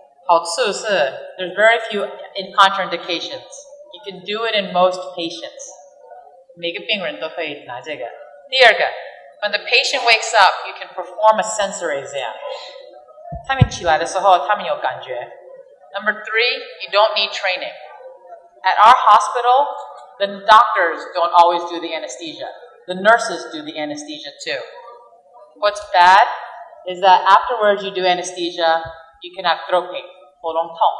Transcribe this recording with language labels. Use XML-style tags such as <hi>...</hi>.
<zh>好处是</zh> <en>there's very few contraindications. You can do it in most patients.</en> <zh>每个病人都可以拿这个。第二个</zh> <en>when the patient wakes up, you can perform a sensory exam.</en> <zh>他们起来的时候，他们有感觉。</zh> <en>Number 3, you don't need training. At our hospital, the doctors don't always do the anesthesia. The nurses do the anesthesia too. What's bad is that afterwards you do anesthesia, you can have throat pain,</en> <zh>喉咙痛.</zh>